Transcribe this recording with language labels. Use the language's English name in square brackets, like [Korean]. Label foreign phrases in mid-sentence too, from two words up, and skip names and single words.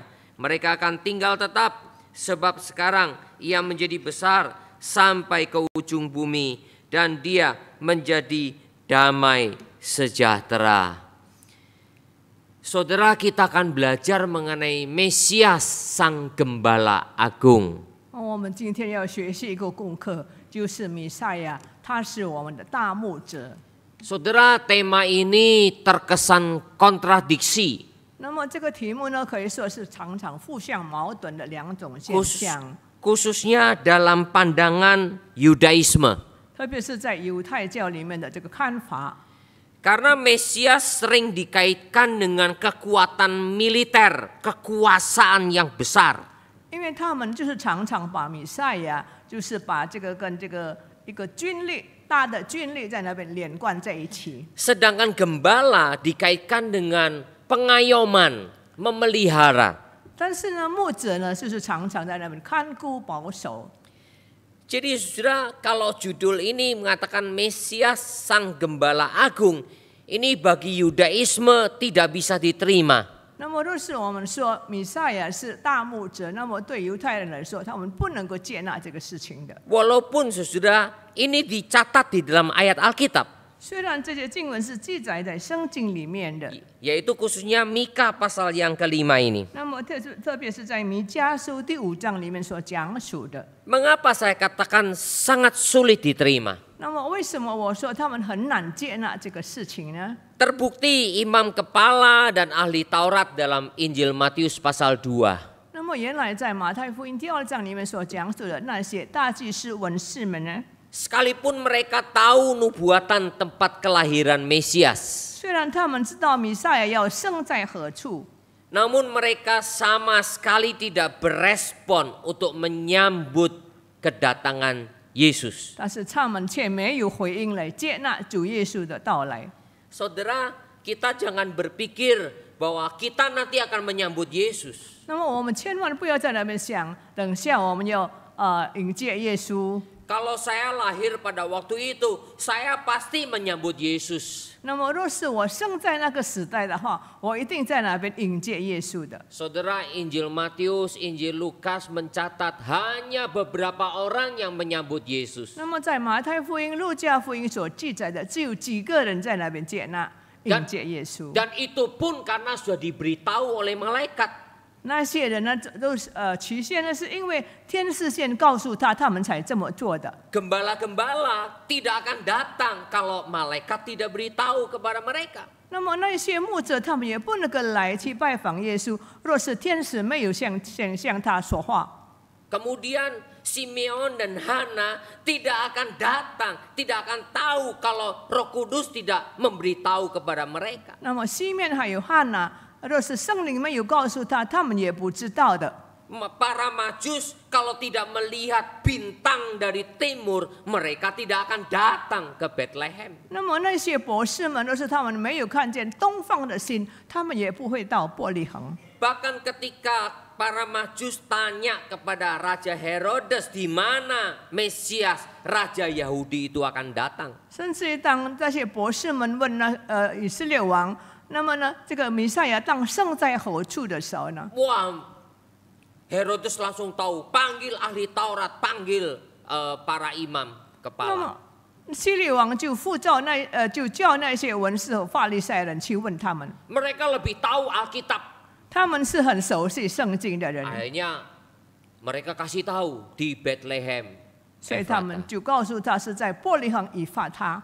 [Indonesian] Mereka akan tinggal tetap, sebab sekarang ia menjadi besar sampai ke ujung bumi, dan dia menjadi damai sejahtera. Saudara, kita akan belajar mengenai Mesias Sang Gembala Agung. [Chinese] 我们今天要学习一个功课，就是弥赛亚，他是我们的大牧者。 [Indonesian] Saudara, tema ini terkesan kontradiksi. [Chinese] 那么这个题目呢，可以说是常常互相矛盾的两种现象， [Indonesian] Khususnya dalam pandangan Yudaisme. [Chinese] 特别是在犹太教里面的这个看法。 [Indonesian] Karena Mesias sering dikaitkan dengan kekuatan militer, kekuasaan yang besar. [Chinese] 因为他们就是常常把弥赛亚，就是把这个跟这个一个军力大的军力在那边连贯在一起。 [Indonesian] Sedangkan gembala dikaitkan dengan pengayoman, memelihara. [Chinese] 但是呢，牧者呢，就是常常在那边看顾保守。 [Indonesian] Jadi saudara, kalau judul ini mengatakan Mesias Sang Gembala Agung, ini bagi Yudaisme tidak bisa diterima. [Chinese] 那么，若是我们说弥赛亚是大牧者，那么对犹太人来说，他们不能够接纳这个事情的。 [Indonesian] Walaupun saudara, ini dicatat di dalam ayat Alkitab. [Chinese] 虽然这些经文是记载在圣经里面的， [Indonesian] Yaitu khususnya Mika pasal yang kelima ini. [Chinese] 那么特别是在弥迦书第5章里面所讲述的。 [Indonesian] Mengapa saya katakan sangat sulit diterima? [Chinese] 那么，为什么我说他们很难接纳这个事情呢？ [Indonesian] Terbukti imam kepala dan ahli Taurat dalam Injil Matius pasal 2. [Chinese] 那么，原来在马太福音第2章里面所讲述的那些大祭司、文士们呢， [Indonesian] Sekalipun mereka tahu nubuatan tempat kelahiran Mesias, [Chinese] 虽然他们知道弥赛亚要生在何处， [Indonesian] Namun mereka sama sekali tidak berespon untuk menyambut kedatangan Yesus. [Chinese] 但是他们却没有回应来接纳主耶稣的到来。 [Indonesian] Saudara, kita jangan berpikir bahwa kita nanti akan menyambut Yesus. [Chinese] 那么我们千万不要在那边想，等下我们要迎接耶稣。 [Indonesian] Kalau saya lahir pada waktu itu, saya pasti menyambut Yesus. [Chinese] 那么若是我生在那个时代的话，我一定在那边迎接耶稣的。 [Indonesian] Saudara, Injil Matius, Injil Lukas mencatat hanya beberapa orang yang menyambut Yesus. [Chinese] 那么在马太福音、路加福音所记载的，只有几个人在那边接纳迎接耶稣。 [Indonesian] Dan itu pun karena sudah diberitahu oleh malaikat. [Chinese] 那些人呢，都是起先呢，是因为天使先告诉他们才这么做的。 [Indonesian] Gembala-gembala tidak akan datang kalau malaikat tidak beritahu kepada mereka. [Chinese] 那么那些牧者，他们也不能够来去拜访耶稣，若是天使没有向他说话。 [Indonesian] Kemudian Simeon dan Hana tidak akan datang, tidak akan tahu kalau Roh Kudus tidak memberitahu kepada mereka. [Chinese] 那么西面还有汉娜，若是圣灵没有告诉他们也不知道的。 [Indonesian] Para Majus kalau tidak melihat bintang dari timur, mereka tidak akan datang ke Bethlehem. [Chinese] 那么那些博士们，若是他们没有看见东方的星，他们也不会到伯利恒。 [Indonesian] Bahkan ketika para Majus tanya kepada Raja Herodes di mana Mesias Raja Yahudi itu akan datang. [Chinese] 甚至于当这些博士们问以色列王，那么呢，这个弥赛亚当生在何处的时候呢？ [Indonesian] Wah, Herodes langsung tahu, panggil ahli Taurat, panggil para imam [Chinese] 那 [Indonesian] kepala. [Chinese] 么希律王就就叫那些文士和法利赛人去问他们， [Indonesian] Mereka lebih tahu Alkitab. [Chinese] 他们是很熟悉圣经的人， [Indonesian] Akhirnya mereka kasih tahu di Bethlehem. [Chinese] 所以他们就告诉他是在伯利恒以法他。